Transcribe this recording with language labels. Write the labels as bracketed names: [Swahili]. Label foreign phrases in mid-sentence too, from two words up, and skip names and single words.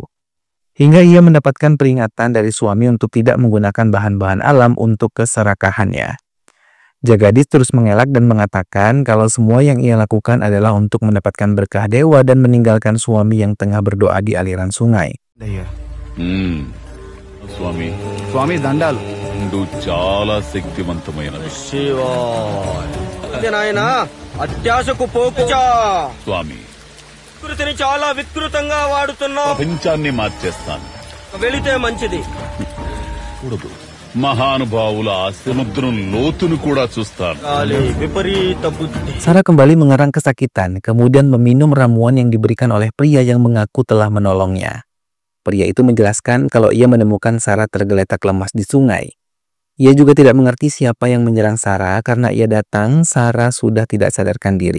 [Indonesian] Hingga ia mendapatkan peringatan dari suami untuk tidak menggunakan bahan-bahan alam untuk keserakahannya. Jagadis terus mengelak dan mengatakan kalau semua yang ia lakukan adalah untuk mendapatkan berkah dewa dan meninggalkan suami yang tengah berdoa di aliran sungai. [Telugu] స్వామి స్వామి దండాలు. నువ్వు చాలా శక్తివంతమైన నాయన అత్యాశకు పోకుచా స్వామి వికృతిని చాలా వికృతంగా వాడుతున్నావు. ప్రపంచాన్ని మార్చేస్తాను. వెళితే మంచిది. కూడదు. మహానుభావుల ఆ సముద్రం లోతును కూడా చూస్తాను. విపరీత బుద్ధి. [Indonesian] Sarah kembali mengerang kesakitan, kemudian meminum ramuan yang diberikan oleh pria yang mengaku telah menolongnya. Pria itu menjelaskan kalau ia menemukan Sarah tergeletak lemas di sungai. Ia juga tidak mengerti siapa yang menyerang Sarah karena ia datang, Sarah sudah tidak sadarkan diri.